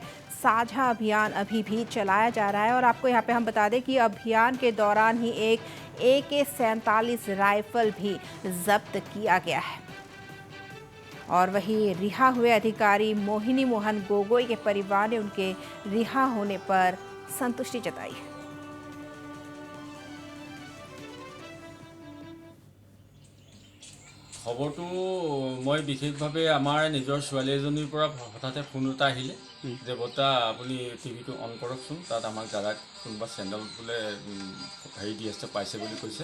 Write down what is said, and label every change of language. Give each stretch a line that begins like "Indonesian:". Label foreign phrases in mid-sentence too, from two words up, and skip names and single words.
Hindi: साझा अभियान अभी भी चलाया जा रहा है और आपको यहाँ पे हम बता दें कि अभियान के दौरान ही एक AK-47 राइफल भी जब्त किया गया है। और वही रिहा हुए अधिकारी मोहिनी मोहन गोगोई के परिवार ने उनके रिहा होने पर संतुष्टि जताई है।
Assamese: খবৰটো মই বিশেষভাৱে আমাৰ নিজৰ ছোৱালী এজনীৰ পৰা হঠাতে ফোন এটা আহিলে যে বৰ্তা আপুনি টিভিটো অন কৰকচোন, তাত আমাক দাদাক কোনোবা চেনেল বোলে হেৰি দি আছে পাইছে বুলি কৈছে।